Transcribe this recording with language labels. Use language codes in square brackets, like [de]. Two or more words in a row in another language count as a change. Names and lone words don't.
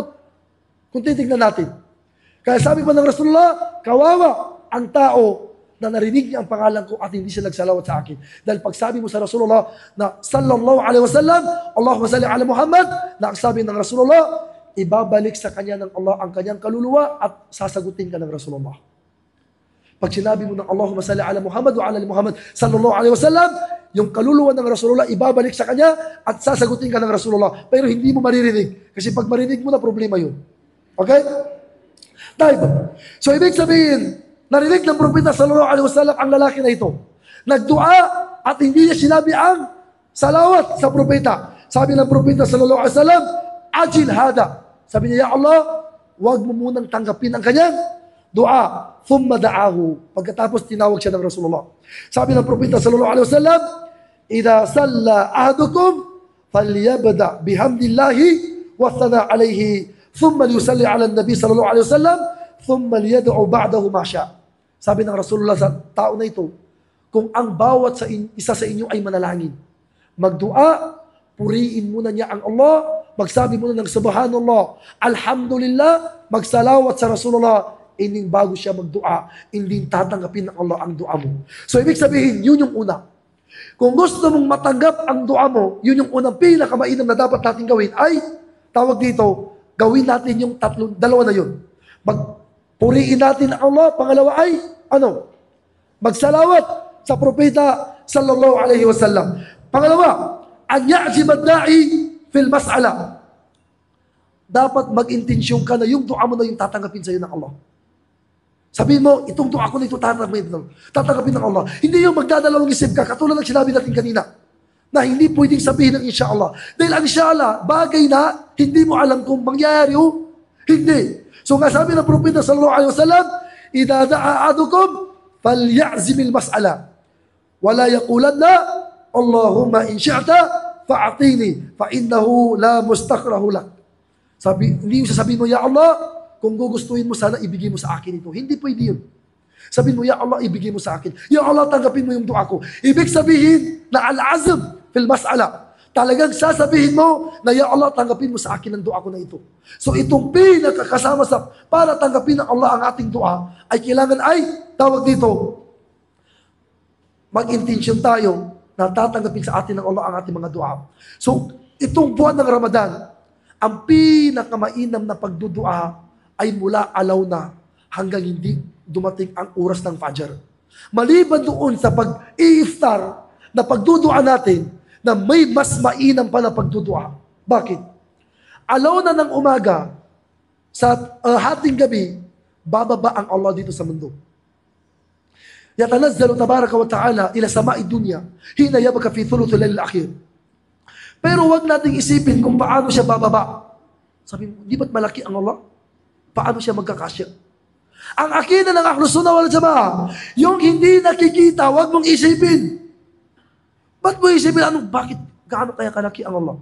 [tl] Kung titignan natin. Kaya sabi pa ng Rasulullah, kawawa ang tao na narinig niya ang pangalan ko at hindi siya nagsalawat sa akin. Dahil pag sabi mo sa Rasulullah na [ar] صلى الله عليه وسلم, اللهم صل على محمد, [tl] na ang sabi ng Rasulullah, ibabalik sa kanya ng Allah ang kanyang kaluluwa at sasagutin ka ng Rasulullah. Pag sinabi mo ng [ar] اللهم صل على محمد وعلى محمد صلى الله عليه وسلم, [tl] yung kaluluwa ng Rasulullah ibabalik sa kanya at sasagutin ka ng Rasulullah. Pero hindi mo maririnig. Kasi pag marinig mo na, problema yun. Okay? Tayo. So ibig sabihin, narinig ng Propeta [ar] صلى الله عليه وسلم [tl] ang lalaki na ito. Nagdua at hindi niya sinabi ang salawat sa Propeta. Sabi ng Propeta [ar] صلى الله عليه وسلم عجل هذا. [tl] Sabi niya, [ar] يا الله, [tl] wag mo munang tanggapin ang kanyang dua. [ar] ثم دعاه. [tl] Pagkatapos tinawag siya ng Rasulullah. Sabi ng Propeta [ar] صلى الله عليه وسلم إذا صلى أحدكم فليبدأ بحمد الله وثناء عليه ثم ليصل على النبي صلى الله عليه وسلم ثم ليدع بعده ما شاء. [tl] Sabi ng Rasulullah sa tao na ito, kung ang bawat isa sa inyo ay manalangin, magdua, puriin muna niya ang Allah, magsabi muna ng [ar] سبحان الله الحمد لله, [tl] magsalawat sa Rasulullah, ining bago siya magdua, hindi tatanggapin ng Allah ang dua mo. So ibig sabihin, yun yung una. Kung gusto mong matanggap ang dua mo, yun yung unang pinakamainam na dapat natin gawin ay, tawag dito, gawin natin yung dalawa na yun. Puriin natin ang Allah, pangalawa ay, magsalawat sa Propeta [ar] صلى الله عليه وسلم. Pangalawa, أن يعزم الداعي في المسألة. [tl] Dapat mag-intensyon ka na yung dua mo na yung tatanggapin sa iyo ng Allah. Sabihin mo, itong dua ko na ito tatanggapin ng Allah. Hindi yung magdadalawang isip ka, katulad ng sinabi natin kanina, na hindi pwedeng sabihin ng inshallah. Dahil ang inshallah, bagay na hindi mo alam kung mangyayari o hindi. So nga sabi ng Propeta [ar] صلى الله عليه وسلم إذا دعا أحدكم فليعزم المسألة. ولا يقولن اللهم إن شئت فأعطني فإنه لا مستكره له. [tl] Hindi yung sasabihin mo, [ar] يا الله, [tl] kung gugustuhin mo, sana ibigay mo sa akin ito. Hindi pwede yun. Sabihin mo, [ar] يا الله, [tl] ibigay mo sa akin. [ar] يا الله, [tl] tanggapin mo yung dua ko. Ibig sabihin na [ar] العزم في المسألة. [tl] Talagang sasabihin mo na, [ar] يا الله, [tl] tanggapin mo sa akin ang dua ko na ito. So itong pinakakasama sa para tanggapin ng Allah ang ating dua, ay kailangan tawag dito, mag-intention tayo na tatanggapin sa atin ng Allah ang ating mga dua. So itong buwan ng Ramadan, ang pinakamainam na pagdudua ay mula alaw na hanggang hindi dumating ang oras ng Fajr. Maliban doon sa pag-i-iftar na pagdudua natin, na may mas mainam pa na pagdudua. Bakit? Alaw na ng umaga, sa hating gabi, bababa ang Allah dito sa mundo. [ar] يتنزل تبارك وتعالى إلى السماء الدنيا حين يبقى ثلث الليل الآخر. [tl] Pero wag nating isipin kung paano siya bababa. Sabi mo, di ba't malaki ang Allah? Paano siya magkakasya? Ang akida ng Ahlus Sunnah wal Jamaah, yung hindi nakikita, wag mong isipin. Ba't mo isipin, bakit, gaano kaya kalaki ang Allah?